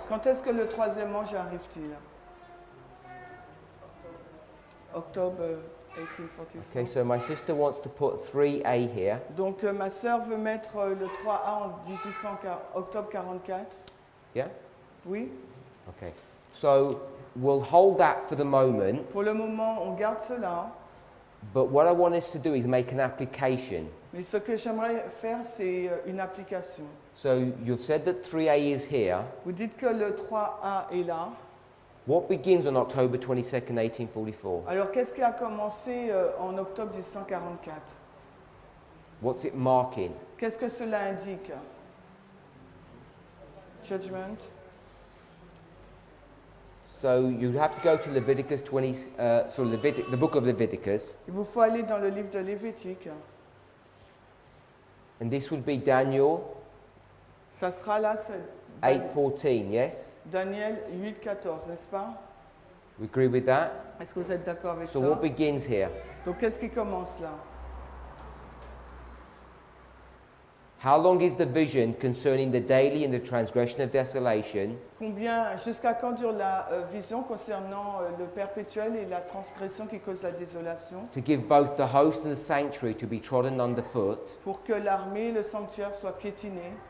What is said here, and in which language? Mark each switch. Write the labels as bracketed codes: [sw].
[fr] quand est-ce que le troisième ange arrive-t-il? Octobre 1844. [en] Okay, so my sister wants to put 3A here. [fr] Donc ma sœur veut mettre le 3A en 1840 octobre 44. [en] Yeah? [fr] Oui. [en] Okay. So we'll hold that for the moment, [fr] Pour le moment, on garde cela. [en] but what I want us to do is make an application. [fr] Mais ce que j'aimerais faire, c'est une application. [en] So you've said that 3A is here. [fr] Vous dites que le 3A est là. [en] What begins on October 22nd, 1844? [fr] Alors qu'est-ce qui a commencé en octobre 1844? [en] What's it marking? [fr] Qu'est-ce que cela indique? [en] Judgment. So you'd have to go to Leviticus 20, the book of Leviticus, [fr] Il vous faut aller dans le livre de Lévitique. [en] and this would be Daniel [fr] Ça sera là, c'est [en] 8:14. Yes, [fr] Daniel 8,14, n'est-ce pas? [en] we agree with that. [fr] Est-ce que vous êtes d'accord avec [en] So [fr] ça? [en] what begins here? [fr] Donc qu'est-ce qui commence là? [en] How long is the vision concerning the daily and the transgression of desolation, [fr] Jusqu'à quand dure la vision concernant le perpétuel et la transgression qui cause la désolation? [en] to give both the host and the sanctuary to be trodden underfoot? [fr] Pour que l'armée et le sanctuaire soient piétinés.